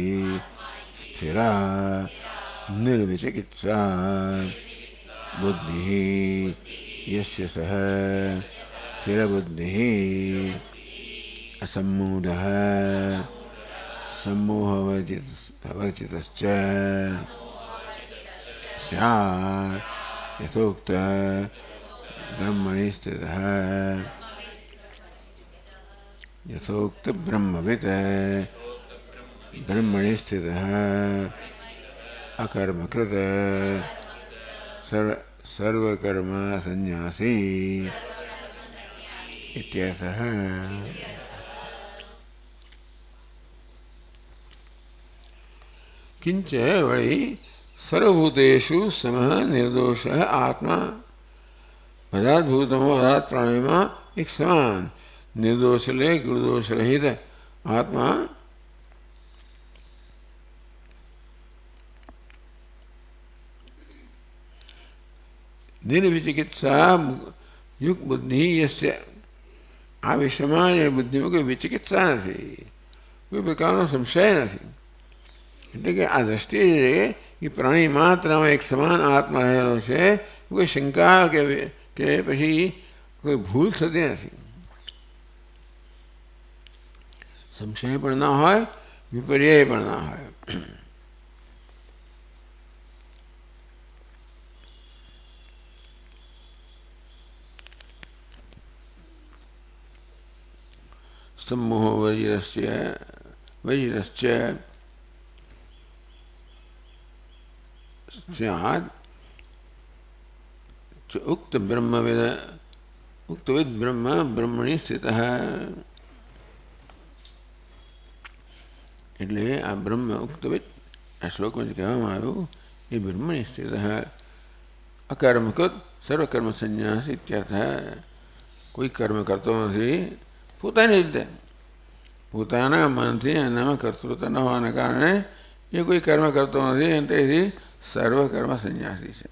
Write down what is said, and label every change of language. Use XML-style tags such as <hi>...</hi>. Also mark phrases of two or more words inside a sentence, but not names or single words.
<sa>સ્થિરા નિર્વિચિકિત્સા બુદ્ધિ યસ્ય સઃ સ્થિરબુદ્ધિ. અસમ્મૂઢઃ सम्मोहवर्जितश्च स्यात् यथोक्त ब्रह्मणि स्थितः. यथोक्त ब्रह्मवित् ब्रह्मणि स्थितः अकर्मकृत सर्वकर्म संन्यासी इत्यर्थः. किंच वही सर्वभूतेषु समः निर्दोष आत्मा.</sa> <gu>બધા જ ભૂતોમાં બધા જ પ્રાણીમાં એક સમાન નિર્દોષ એટલે ગુણદોષ રહિત આત્મા</gu> <sa>નિર્વિચિકિત્સા યુક્ત બુદ્ધિ યસ્ય.</sa> <gu>આ વિશ્વમાં એ બુદ્ધિમાં કોઈ વિચિકિત્સા નથી, કોઈ પ્રકારનો સંશય નથી. એટલે કે આ દ્રષ્ટિએ એ પ્રાણી માત્રમાં એક સમાન આત્મા રહેલો છે. કોઈ શંકા કે પછી કોઈ ભૂલ થતી નથી. સંશય પણ ના હોય, વિપર્યય પણ ના હોય.</gu> <sa>सम्मोह वज्रश्च स्यात् उक्तविद ब्रह्म ब्रह्मणि स्थितः.</sa> <gu>એટલે આ બ્રહ્મ ઉક્તવિદ આ શ્લોકમાં જે કહેવામાં આવ્યું એ</gu> <sa>બ્રહ્મણિ સ્થિતઃ અકર્મકૃત સર્વકર્મ સંન્યાસ ઇત્યર્થ.</sa> <gu>કોઈ કર્મ કરતો નથી પોતાની રીતે, પોતાના મનથી એનામાં કર્તૃત્વ ન હોવાના કારણે એ કોઈ કર્મ કરતો નથી અને તેથી સર્વકર્મ સંન્યાસી છે.</gu>